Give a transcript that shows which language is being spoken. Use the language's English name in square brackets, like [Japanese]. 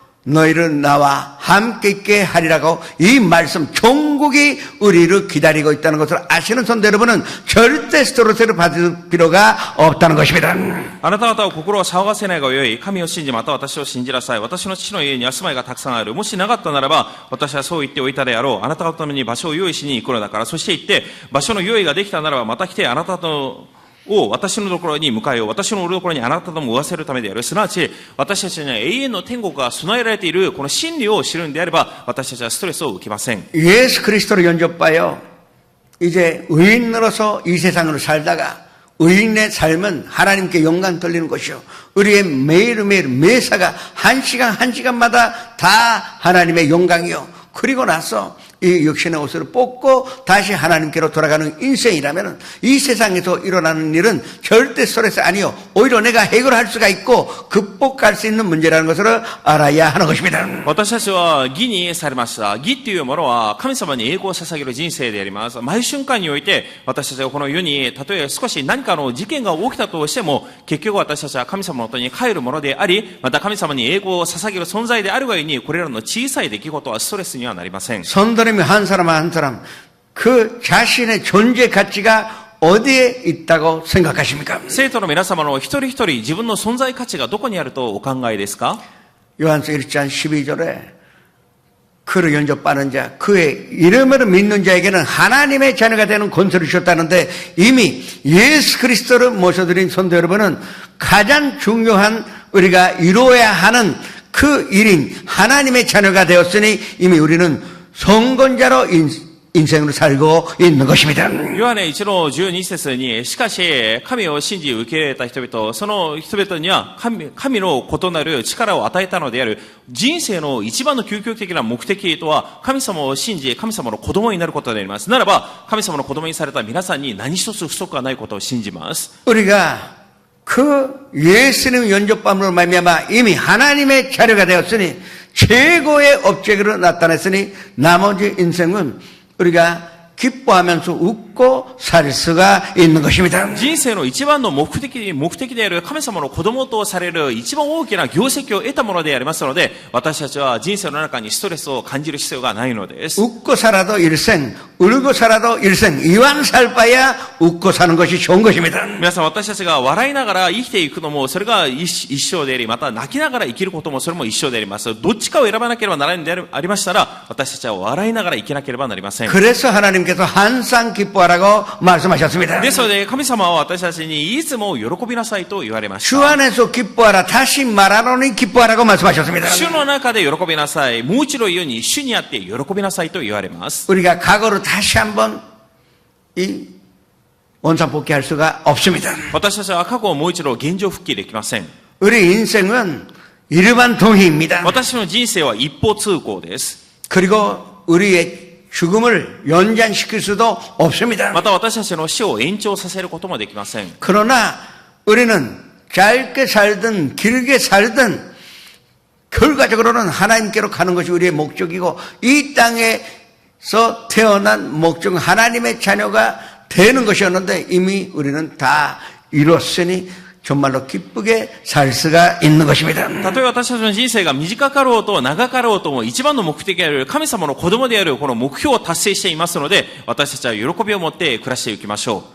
[Korean] 너희를 나와 함께 있게 하리라고 이 말씀 종국이 우리를 기다리고 있다는 것을 아시는 성도 여러분은 절대 스트레스를 받을 필요가 없다는 것입니다. [Japanese] あなた方は心を騒がせないがよい。神を信じ、また私を信じなさい。私の父の家には住まいがたくさんある。もしなかったならば、私はそう言っておいたであろう。あなた方のために場所を用意しに行くのだから。そして行って、場所の用意ができたならば、また来てあなたとを私のところに迎えよう。私のおるところにあなたとも追わせるためである。すなわち、私たちには永遠の天国が備えられているこの真理を知るんであれば、私たちはストレスを受けません。 [Korean] 예수 그리스도를 영접하여 이제 의인으로서 이 세상을 살다가 의인의 삶은 하나님께 영광 돌리는 것이요. 우리의 매일매일 매사가 한 시간마다 다 하나님의 영광이요. 그리고 나서 이 육신의 옷을 뽑고 다시 하나님께로 돌아가는 인생이라면 이 세상에서 일어나는 일은 절대 스트레스 아니요. 오히려 내가 해결할 수가 있고 극복할 수 있는 문제라는 것을 알아야 하는 것입니다. [Japanese] 私たちは義にされました。義っていうものは神様に栄光を捧げる人生であります。毎瞬間において私たちはこの世にたとえ少し何かの事件が起きたとしても結局私たちは神様のもとに帰るものであり、また神様に栄光を捧げる存在であるがゆえにこれらの小さい出来事はストレスにはなりません。 [Korean] 성도님이 한 사람 한 사람 그 자신의 존재 가치가 어디에 있다고 생각하십니까? [Japanese] 生徒の皆様の一人一人自分の存在価値がどこにあるとお考えですか？ [Korean] 요한서 1장 12절에 그를 영접하는 자, 그의 이름으로 믿는 자에게는 하나님의 자녀가 되는 권세를 주셨다는데 이미 예수 그리스도를 모셔드린 성도 여러분은 가장 중요한 우리가 이루어야 하는 그 일인 하나님의 자녀가 되었으니 이미 우리는 성건자로 인생을 살고 있는 것입니다. [Japanese] ヨハネ1の12節に、しかし、神を信じ受け入れた人々、その人々には神の異なる力を与えたのである。人生の一番の究極的な目的とは、神様を信じ、神様の子供になることであります。ならば、神様の子供にされた皆さんに何一つ不足がないことを信じます。 [Korean] 우리가 그 예수님 영접함으로 말미암아 이미 하나님의 자녀가 되었으니 최고의 업적으로 나타냈으니 나머지 인생은 우리가 기뻐하면서 웃고 살 수가 있는 것입니다. [Japanese] 人生の一番の目的である神様の子供とされる一番大きな業績を得たものでありますので、私たちは人生の中にストレスを感じる必要がないのです。 [Korean] 웃고 살아도 일생, 울고 살아도 일생, 이왕 살 바야 웃고 사는 것이 좋은 것입니다. [Japanese] 皆さん、私たちが笑いながら生きていくのもそれが一生であり、また泣きながら生きることもそれも一生であります。どっちかを選ばなければならないのでありましたら、私たちは笑いながら生きなければなりません。 [Korean] 그래서 하나님께서 항상 기뻐하라고 말씀하셨습니다. [Japanese] ですので、神様は私たちにいつも喜びなさいと言われまし [Korean] 주 [Japanese] た。 [Korean] 안에서 기뻐하라. 다시 말하노니 기뻐하라고 말씀하셨습니다. [Japanese] 主の中で喜びなさい。もう一度言うに、主にあって喜びなさいと言われます。 [Korean] 우리가 과거로 다시 한번 이 원상복귀할 수가 없습니다. [Japanese] 私たちは過去をもう一度現状復帰できません。 [Korean] 우리 인생은 이르만 동의입니다. [Japanese] 私の人生は一方通行です。 [Korean] 그리고 우리의 죽음을 연장시킬 수도 없습니다. [Japanese] また私たちの死を延長させることもできません。 [Korean] 그러나 우리는 짧게 살든 길게 살든 결과적으로는 하나님께로 가는 것이 우리의 목적이고 이 땅에서 태어난 목적은 하나님의 자녀가 되는 것이었는데 이미 우리는 다 이뤘으니 정말로 기쁘게 살 수가 있는 것입니다. [Japanese] たとえ私たちの人生が短かろうと長かろうとも一番の目的である神様の子供であるこの目標を達成していますので、私たちは喜びを持って暮らしていきましょう。